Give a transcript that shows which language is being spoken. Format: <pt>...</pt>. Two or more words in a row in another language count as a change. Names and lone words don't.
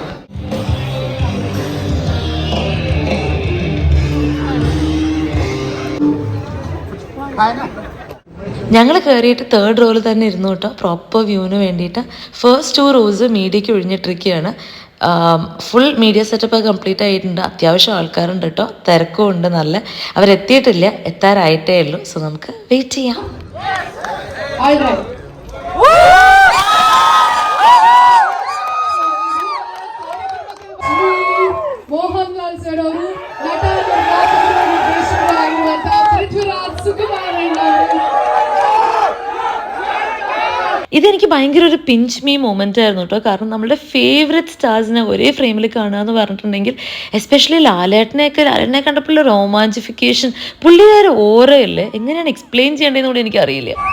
<ml>ഞങ്ങൾ കയറിയിട്ട് 3rd റോയിൽ തന്നെ ഇരുന്നു കേട്ടോ,</ml> <en>proper view</en> <ml>വേണ്ടിയിട്ട്.</ml> <en>first 2 rows</en> <ml>മീഡിയയ്ക്ക് ഒഴിഞ്ഞിട്ടിരിക്കുകയാണ്.</ml> <en>full media setup complete</en> <ml>ആയിട്ടുണ്ട്. അത്യാവശ്യം ആൾക്കാരുണ്ട് കേട്ടോ, തിരക്കും ഉണ്ട് നല്ല. അവരെത്തിയിട്ടില്ല, എത്താറായിട്ടേ ഉള്ളൂ. സോ നമുക്ക് വെയിറ്റ് ചെയ്യാം.</ml> <kn>ಮೋಹನ್ಲಾಲ್ ಸರ್ ಅವರು, ನಟ ನಿರ್ದೇಶಕರಾಗಿರುವಂತಹ ಪೃಥ್ವಿರಾಜ್ ಸುಕುಮಾರಣ್ಣ ಅವರು.</kn> <ml>ഇതെനിക്ക് ഭയങ്കര ഒരു</ml> <en>pinch me moment</en> <ml>ആയിരുന്നു കേട്ടോ. കാരണം നമ്മുടെ</ml> <en>favourite stars</en> <ml>ഒരേ ഫ്രെയിമിൽ കാണുക എന്ന് പറഞ്ഞിട്ടുണ്ടെങ്കിൽ, എസ്പെഷ്യലി ലാലേട്ടനെ കണ്ടപ്പോൾ റൊമാൻസിഫിക്കേഷൻ, പുള്ളിയുടെ ഓരല്ലേ എങ്ങനെയാണ് എക്സ്പ്ലെയിൻ ചെയ്യേണ്ടതെന്ന് കൂടി എനിക്കറിയില്ല.</ml>